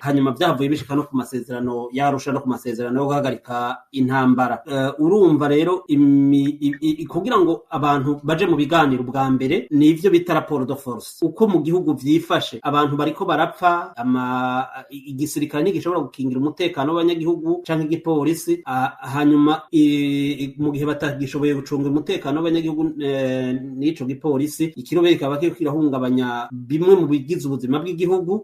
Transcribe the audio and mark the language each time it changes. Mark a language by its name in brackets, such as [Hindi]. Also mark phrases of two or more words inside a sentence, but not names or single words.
[Rundi] Hanyuma vyavuye bishika no ku masezerano yarusha no ku masezerano yo guhagarika intambara. Urumva rero kugira ngo abantu baje mu biganiro bwa mbere nivyo bita [French] rapport de force, [Rundi] uko mu gihugu vyifashe, abantu bariko barapfa, igisirikare ntigishobora gukingira umutekano w'abanyagihugu canke igipolisi, hanyuma mu gihe batagishoboye gucunga umutekano w'abanyagihugu n'ico gipolisi, ikirobere kikaba kiriko kirahungabanya bimwe mu bigize ubuzima bw'igihugu.